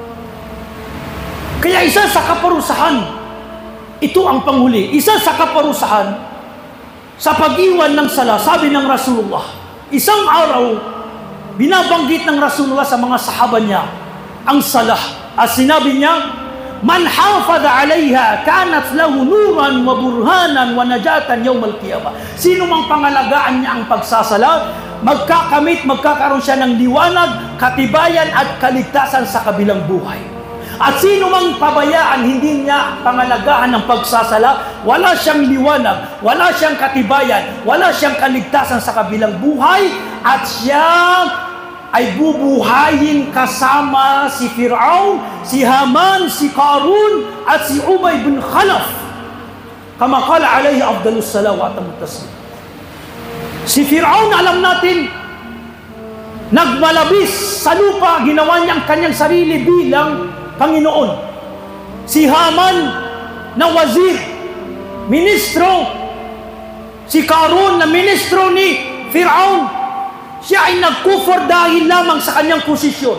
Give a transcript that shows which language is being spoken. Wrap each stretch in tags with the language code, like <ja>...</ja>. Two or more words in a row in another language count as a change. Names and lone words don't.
<tl>Kaya isa sa kaparusahan, ito ang panghuli, isa sa kaparusahan sa pag-iwan ng sala, sabi ng Rasulullah, isang araw, binabanggit ng Rasulullah sa mga sahaba niya ang salah. At sinabi niya,</tl> <ar>مَنْ حَافَظَ عَلَيْهَا كَانَتْ لَهُ نُورًا وَبُرْهَانًا وَنَجَاةً يَوْمَ الْقِيَامَةِ.</ar> <tl>Sino mang pangalagaan niya ang pagsasala, magkakaroon siya ng liwanag, katibayan at kaligtasan sa kabilang buhay. At sino mang pabayaan, hindi niya pangalagaan ng pagsasala, wala siyang liwanag, wala siyang katibayan, wala siyang kaligtasan sa kabilang buhay, at siya ay bubuhayin kasama si Fir'aun, si Haman, si Qarun, at si Ubay bin Khalaf.</tl> <ar>كما قال عليه أفضل الصلوات والتسليم.</ar> <tl>Si Fir'aun, alam natin, nagmalabis sa lupa, ginawa niya ang kanyang sarili bilang Panginoon. Si Haman na wazir, ministro, si Qarun na ministro ni Fir'aun, siya ay nagkufur dahil lamang sa kanyang posisyon.</tl>